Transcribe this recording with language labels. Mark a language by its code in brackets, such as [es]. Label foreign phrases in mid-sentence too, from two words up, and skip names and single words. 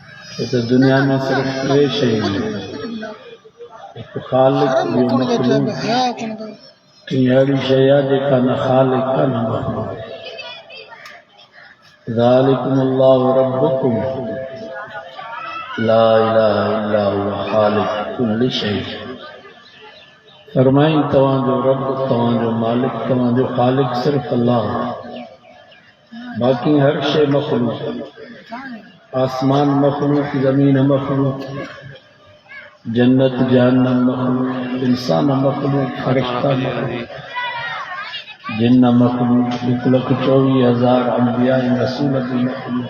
[sd] तो दुनिया में सिर्फ टे शयूं आहिनि, हिकु ख़ालिक, ॿियो मख़लूक, टी अहिड़ी शइ आहे जेका न ख़ालिक आहे न मख़लूक। [ar] ذلكم الله ربكم لا إله إلا هو خالق كل شيء. [sd] फरमाई तव्हांजो रब, तव्हांजो मालिक, तव्हांजो ख़ालिक सिर्फ़ अल्लाह, बाक़ी हर शइ मख़लूक, आसमान मख़लूक, ज़मीन मख़लूक, जन्नत जहन्नम मख़लूक, इंसान मख़लूक, फरिश्ता मख़लूक, जिन्न मख़लूक, 1,24,000 अंबिया रसूल भी मख़लूक।